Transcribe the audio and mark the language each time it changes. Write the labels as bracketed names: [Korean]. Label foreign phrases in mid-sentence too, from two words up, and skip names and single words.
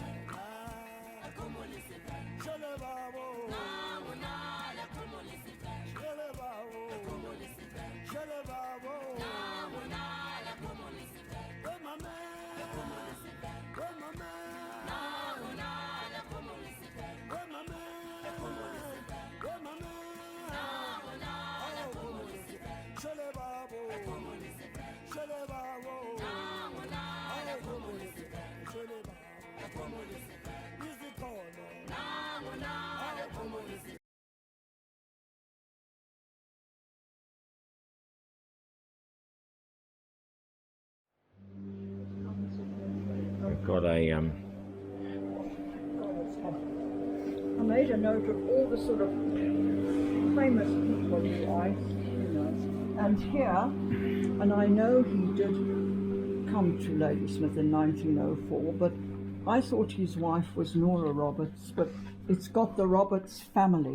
[English] Shele babo, shele babo, shele babo, where my man, where my man, where my man, where my man. Shele babo, shele babo, shele babo, easy call, We've got a I made a note of all the sort of famous people who and here, and I know he did come to Ladysmith in 1904, but I thought his wife was Nora Roberts, but it's got the Roberts family.